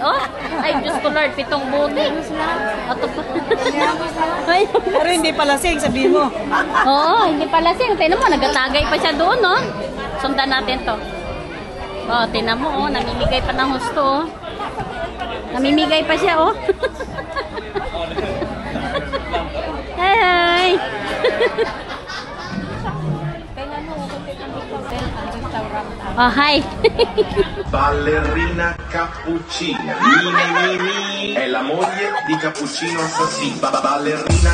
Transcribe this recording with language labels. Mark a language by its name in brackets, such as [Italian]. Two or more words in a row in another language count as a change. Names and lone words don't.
[Filipino] Oh, ay Diyos ko Lord, 7 buti. Ay, Pero hindi pala sing, sabihin mo. oo, hindi pala sing. Tingnan mo, nagatagay pa siya doon, no? Sundan natin to. Oh, tingnan mo, oh, namimigay pa ng husto, oh. Namimigay pa siya, oh. Hi! Oh, hi! [Italian] Ballerina Cappuccina, Mini, è la moglie di Cappuccino Assassino.